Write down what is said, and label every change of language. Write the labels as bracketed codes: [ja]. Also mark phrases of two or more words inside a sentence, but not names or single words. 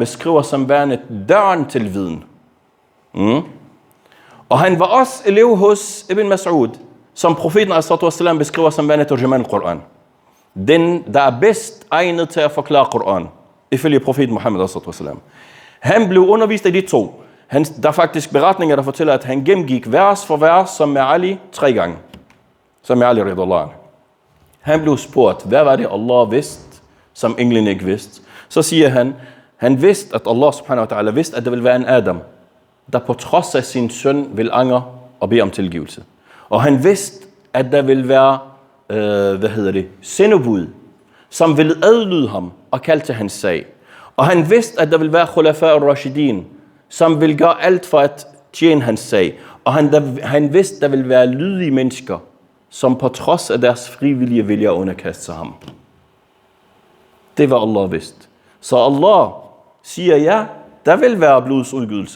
[da] beskriver som værende døren til viden. Og han var også elev hos Ibn Mas'ud, som profeten a.s. beskriver som værende [ar] ترجمان القرآن. [da] Den, der er bedst egnet til at forklare Quran, ifølge profeten Muhammad a.s. Han blev undervist af de to. Der er faktisk beretninger, der fortæller, at han gennemgik vers for vers, som med Ali 3 gange. Som med Ali [ar] رضي الله عنه. [da] Han blev spurgt, hvad var det Allah vidste, som englene ikke vidste? Så siger han vidste, at [ar] الله سبحانه وتعالى [da] vidste, at der ville være en Adam, der på trods af sin søn vil angre og bede om tilgivelse. Og han vidste, at der ville være, sendebud, som ville adlyde ham og kalde til hans sag. Og han vidste, at der ville være [ar] خلفاء الراشدين, [da] som ville gøre alt for at tjene hans sag. Og han vidste, at der ville være lydige mennesker, som på trods af deres frivillige vilje underkaste sig ham. Det var Allah vidste. Så Allah siger, ja, der vil være blodsudgydelser.